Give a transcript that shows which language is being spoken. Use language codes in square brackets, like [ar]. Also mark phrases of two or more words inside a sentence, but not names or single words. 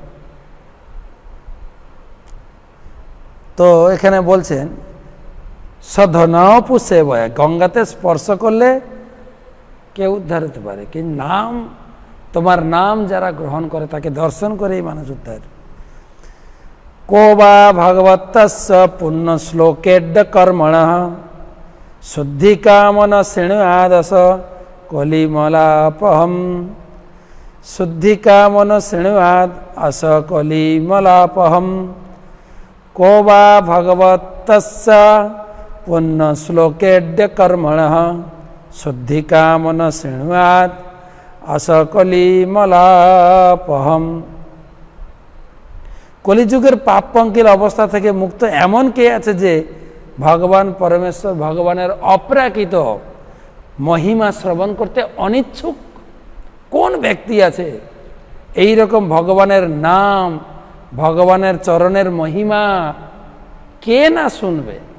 [bn] তো এখানে বলছেন সধনপু সেবয়, গঙ্গাতে স্পর্শ করলে কেউ উদ্ধার হতে পারে, কিন্তু নাম, তোমার নাম যারা গ্রহণ করে তাকে দর্শন করেই মানুষ উদ্ধার। [sa] को वा भगवतस्य पुण्य श्लोकेड्ड कर्मणः शुद्धिकामन शृणुयादस कलिमलापहम् शुद्धिकामन शृणुयाद अस कलिमलापहम् को वा भगवतस्य पुण्य श्लोकेड्ड कर्मणः शुद्धिकामन शृणुयाद अस कलिमलापहम्। [bn] কলিযুগের পাপ পঙ্কিল অবস্থা থেকে মুক্ত এমন কে আছে যে ভগবান পরমেশ্বর, ভগবানের অপ্রাকৃত মহিমা শ্রবণ করতে অনিচ্ছুক? কোন ব্যক্তি আছে এই রকম ভগবানের নাম, ভগবানের চরণের মহিমা কে না শুনবে?